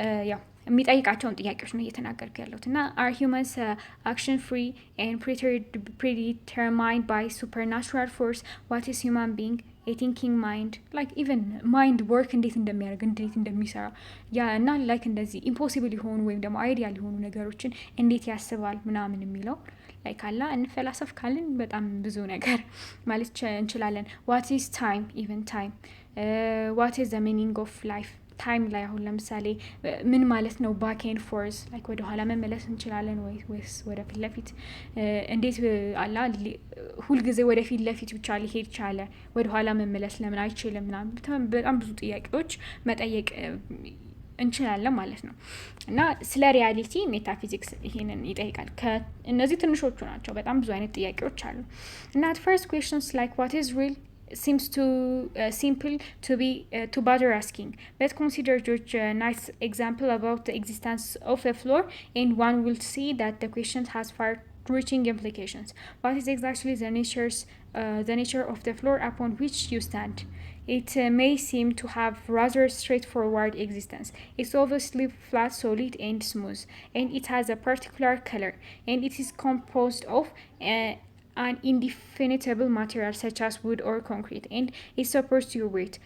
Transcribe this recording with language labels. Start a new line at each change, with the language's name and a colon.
Amharic: ያው የሚጠይቃቸውን ጥያቄዎች ነው እየተናገርኩ ያለሁት እና
English: are humans action free and predetermined by supernatural force what is human being a thinking mind like even mind work
Amharic: እንዴት እንደሚያደርግ እንዴት እንደሚሰራ ያ እና like እንደዚህ impossible የሆኑ ወይም ደግሞ አይዲያል የሆኑ ነገሮችን እንዴት ያስባል ምናምን የሚለው like አላ እንፈላሰፍ ካልን በጣም ብዙ ነገር ማለት እንችላለን
English: what is time even time what is the meaning of life
Amharic: ታይም ላይ አሁን ለምሳሌ ምን ማለት ነው ባክ ኤንድ ፎርስ ላይክ ወደ ኋላ መመለስ እንችላለን ወይስ ወደ ፊት ለፊት እንዴት አላ ሁል ጊዜ ወደ ፊት ለፊት ብቻ ሊሄድ ቻለ ወደ ኋላ መመለስ ለምን አይችልም ምናምን በጣም ብዙ ጥያቄዎች መጠየቅ እንችላለን ማለት ነው እና ስለ ሪያሊቲ ሜታፊዚክስ ይሄንን ይጠይቃል እነዚህ ትንሾቹ ናቸው በጣም ብዙ አይነት ጥያቄዎች አሉ እና
English: at first questions like what is real seems too simple to bother asking but consider George Knight's example about the existence of a floor and one will see that the question has far-reaching implications. What is exactly the nature of the floor upon which you stand? It may seem to have rather straightforward existence. It's obviously flat, solid, and smooth, and it has a particular color, and it is composed of an indefinable material such as wood or concrete, and it supports your weight.